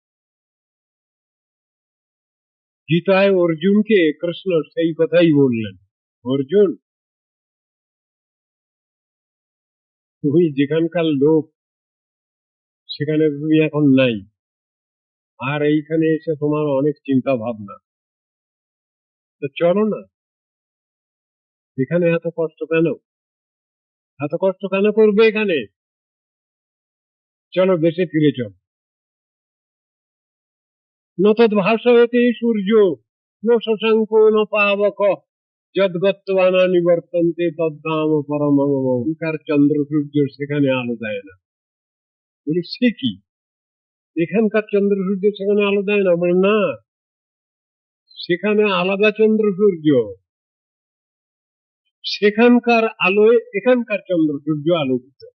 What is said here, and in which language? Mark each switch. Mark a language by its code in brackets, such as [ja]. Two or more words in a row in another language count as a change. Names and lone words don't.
[bn] গীতায় অর্জুনকে কৃষ্ণ সেই কথাই বললেন, অর্জুন তুমি যেখানকার লোক সেখানে তুমি এখন নাই, আর এইখানে এসে তোমার অনেক চিন্তা ভাবনা, তো চলো না, এখানে এত কষ্ট কেন? এত কষ্ট কেন করবে এখানে? চলো দেশে ফিরে চলো। [sa] ন তদ্ভাসয়তে সূর্য, ন শশাঙ্ক ন পাবক, যদ্গত্বা ন নিবর্তন্তে তদ্ধাম পরমং মম। [bn] এখানকার চন্দ্র সূর্য সেখানে আলো দেয় না। বলি সে কি? এখানকার চন্দ্র সূর্য সেখানে আলো দেয় না? বলে না, সেখানে আলাদা চন্দ্র সূর্য, সেখানকার আলোয় এখানকার চন্দ্র সূর্য আলোকিত।